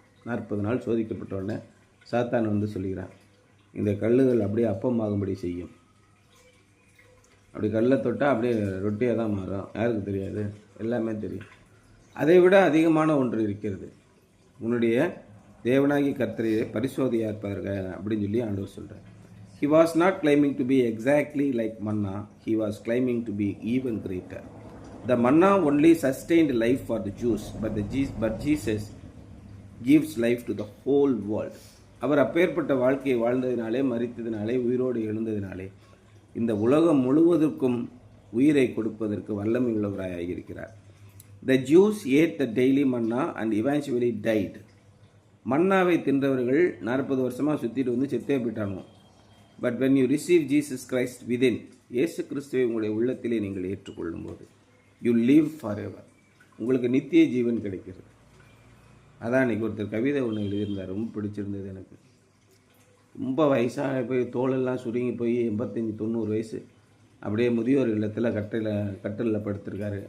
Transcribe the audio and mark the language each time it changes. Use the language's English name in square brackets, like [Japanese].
[Tamil] 40 நாள் சோதிக்கப்பட்டோடனே சாத்தான் வந்து சொல்கிறான், இந்த கல்லுகள் அப்படியே அப்பமாகும்படி செய்யும். அப்படி கல்லை தொட்டால் அப்படியே ரொட்டியாக தான் மாறும். யாருக்கு தெரியாது? எல்லாமே தெரியும். அதை விட அதிகமான ஒன்று இருக்கிறது. உன்னுடைய தேவனாகி கர்த்தரையே பரிசோதியார்ப்பார்கள் அப்படின்னு சொல்லி ஆண்டவர் சொல்கிறார். [English] He was not claiming to be exactly like manna. He was claiming to be even greater. The manna only sustained life for the Jews, but Jesus gives life to the whole world. [Tamil] அவர் அப்பேற்பட்ட வாழ்க்கையை வாழ்ந்ததினாலே, மரித்ததினாலே, உயிரோடு எழுந்ததினாலே இந்த உலகம் முழுவதற்கும் உயிரை கொடுப்பதற்கு வல்லமை உள்ளவராக இருக்கிறார். [English] The Jews ate the daily manna and eventually died. [Tamil] மன்னாவை தின்றவர்கள் 40 வருஷமாக சுற்றிட்டு வந்து செத்தே போயிட்டாங்க. But [English] when you receive Jesus Christ within, [Tamil] இயேசு கிறிஸ்துவை உங்களுடைய உள்ளத்திலே நீங்கள் ஏற்றுக்கொள்ளும் போது [English] you live forever, [Tamil] உங்களுக்கு நித்திய ஜீவன் கிடைக்கிறது. அதான் இன்றைக்கி ஒருத்தர் கவிதை ஒன்று எழுதியிருந்தார், ரொம்ப பிடிச்சிருந்தது எனக்கு. ரொம்ப வயசாக போய் தோலெல்லாம் சுருங்கி போய் 85-90 வயசு, அப்படியே முதியோர் இல்லத்தில் கட்டிலில் படுத்திருக்காரு.